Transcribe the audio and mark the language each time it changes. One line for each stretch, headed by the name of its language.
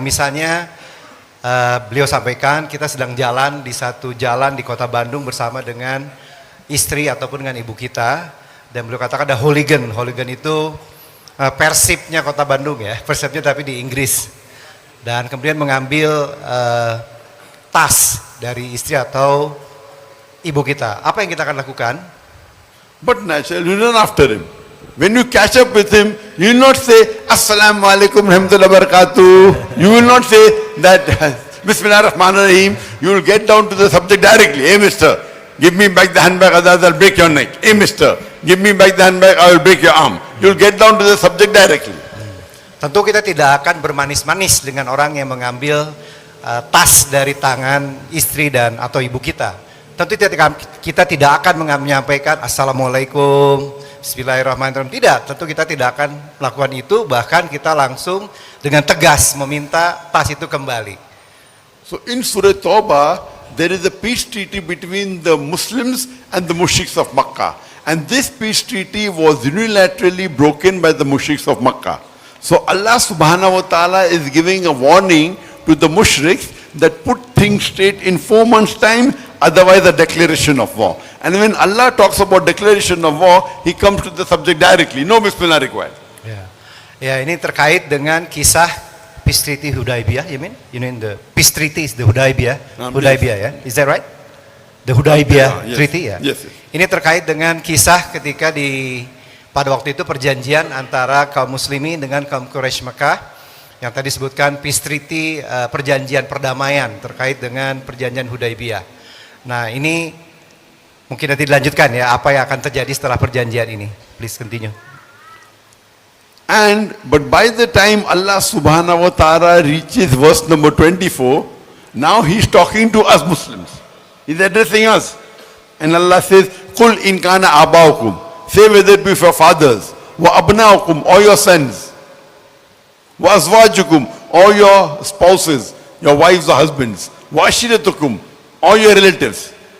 Indonesian: Misalnya beliau sampaikan kita sedang jalan di satu jalan di kota Bandung bersama dengan istri ataupun dengan ibu kita, dan beliau katakan ada hooligan. Hooligan itu persipnya kota Bandung ya, persipnya tapi di Inggris, dan kemudian mengambil tas dari istri atau ibu kita. Apa yang kita akan lakukan?
English: But naturally, you run after him. When you catch up with him, you will not say,
Arabic: Assalamualaikum warahmatullahi wabarakatuh.
English: You will not say that,
Arabic: Bismillah ar-Rahman ar-Rahim.
English: You will get down to the subject directly. Hey, mister, give me back the handbag, otherwise I'll break your neck. Hey mister, give me back the handbag, I will break your arm. You'll get down to the subject directly.
Indonesian: Tentu kita tidak akan bermanis-manis dengan orang yang mengambil tas dari tangan istri dan atau ibu kita. Tentu kita tidak akan menyampaikan
Arabic: Assalamualaikum, Bismillahirrahmanirrahim.
Indonesian: Tidak, tentu kita tidak akan melakukan itu. Bahkan kita langsung dengan tegas meminta tas itu kembali.
English: So in Surah Tawbah, there is a peace treaty between the Muslims and the mushriks of Makkah. And this peace treaty was unilaterally broken by the mushriks of Makkah. So Allah subhanahu wa ta'ala is giving a warning to the mushriks that put things straight in 4 months' time, otherwise a declaration of war. And when Allah talks about declaration of war, He comes to the subject directly. No bismillah required.
Indonesian: Ya, ini terkait dengan kisah Peace Treaty Hudaybiyah,
English: you mean? You mean the Peace Treaty is the Hudaybiyah? Hudaybiyah, ya? Is that right? The Hudaybiyah Yes. Treaty, ya? Yes.
Indonesian: Ini terkait dengan kisah ketika pada waktu itu perjanjian antara kaum muslimin dengan kaum Quraisy Mekah yang tadi disebutkan Peace Treaty, perjanjian perdamaian terkait dengan perjanjian Hudaybiyah. Nah, ini mungkin nanti dilanjutkan ya, apa yang akan terjadi setelah perjanjian ini.
English: Please continue. But by the time Allah subhanahu wa ta'ala reaches verse number 24, now He's talking to us Muslims. He's addressing us. And Allah says,
Arabic: Qul in kana abaukum.
English: Say whether it be for fathers,
Arabic: wa abnaukum,
English: or your sons,
Arabic: wa azwajukum,
English: or your spouses, your wives or husbands,
Arabic: wa ashiratukum,
English: or your relatives.